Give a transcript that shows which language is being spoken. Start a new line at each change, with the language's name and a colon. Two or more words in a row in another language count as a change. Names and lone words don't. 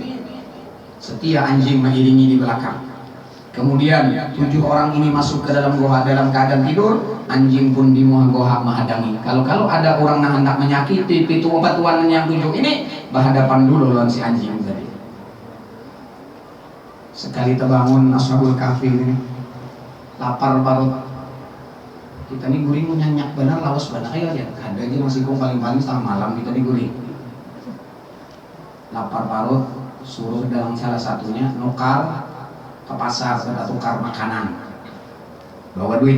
Indonesian: Setia anjing mengiringi di belakang. Kemudian 7 orang ini masuk ke dalam goa dalam keadaan tidur.
Banjar: Anjing pun di muka goa menghadang. Kalau ada orang yang hendak menyakiti pitu batuan yang 7 ini, berhadapan dulu lawan si anjing tadi. Sekali terbangun Ashabul Kahfi ini, lapar parut. Kita nih guring nyanyak benar, lawas benar ya. Ada aja masih paling-paling setengah malam kita nih guring. Lapar parut, suruh dalam salah satunya nukar ke pasar, kita tukar makanan, bawa duit.